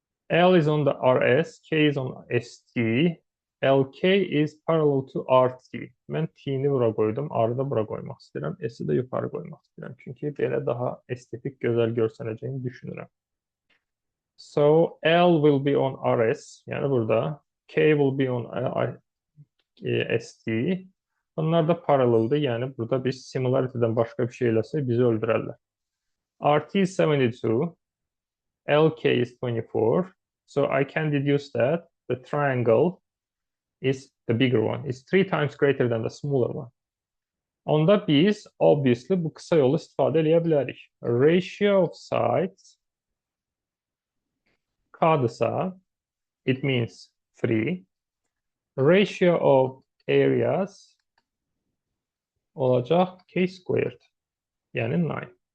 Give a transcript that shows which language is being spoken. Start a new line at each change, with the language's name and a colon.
English: L is on the RS, K is on ST, LK is parallel to RT.
Azerbaijani: Mən T-ni bura qoydum, R-ı da bura qoymaq istəyirəm, S-i də yuxarı qoymaq istəyirəm. Çünki belə daha estetik, gözəl görsənəcəyini düşünürəm.
English: So, L will be on RS,
Azerbaijani: yəni burada.
English: K will be on ST.
Azerbaijani: Bunlar da paralleldir, yəni burada biz similarity'dən başqa bir şey eləsək bizi öldürərlər.
English: RT is 72, LK is 24. So, I can deduce that the triangle is the bigger one. It's 3 times greater than the smaller one.
Azerbaijani: Onda biz, obviously, bu qısa yolu istifadə eləyə bilərik.
English: Ratio of sides K'dırsa, it means 3. Ratio of areas
Azerbaijani: olacaq
English: K squared,
Azerbaijani: yəni 9.